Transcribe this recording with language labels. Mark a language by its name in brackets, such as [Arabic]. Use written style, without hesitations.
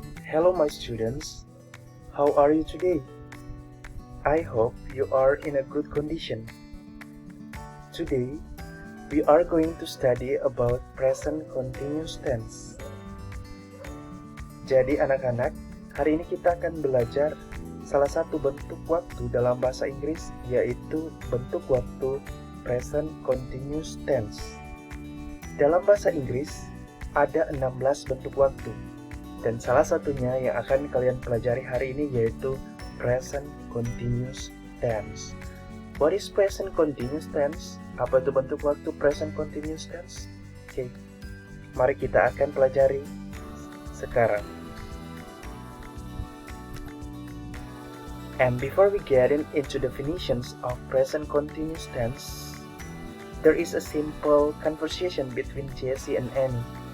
[English] Hello my students, how are you today? I hope you are in a good condition. Today, we are going to study about present continuous tense. [Indonesian] Jadi anak-anak, hari ini kita akan belajar salah satu bentuk waktu dalam bahasa Inggris, yaitu bentuk waktu present continuous tense. Dalam bahasa Inggris, ada 16 bentuk waktu. Dan salah satunya yang akan kalian pelajari hari ini yaitu present continuous tense. [English] What is present continuous tense? [Indonesian] Apa itu bentuk waktu present continuous tense? Oke, mari kita akan pelajari sekarang. [English] And before we get into definitions of present continuous tense, there is a simple conversation between Jessie and Annie.